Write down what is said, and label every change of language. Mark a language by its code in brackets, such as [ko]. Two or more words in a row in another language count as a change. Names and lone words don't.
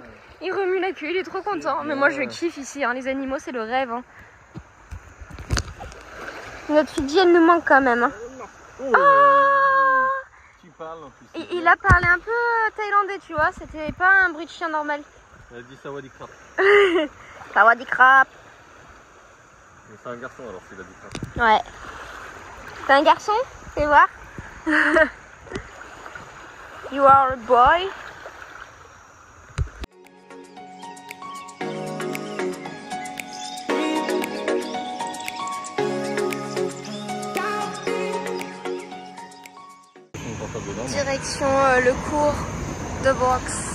[fr] Il remue la queue, il est trop content. Mais moi, je kiffe ici. Hein. Les animaux, c'est le rêve. Hein. Notre Fidji, elle nous manque quand même. Hein. Oh. Tu parles en plus. Il a parlé un peu thaïlandais, tu vois. C'était pas un bruit de chien normal. Elle a dit [th] สวัสดีครับ. สวัสดีครับ. [fr] Mais c'est un garçon alors s'il a dit krap. Ouais. T'es un garçon? Fais voir. [en] You are a boy. [fr] Direction le cours de boxe.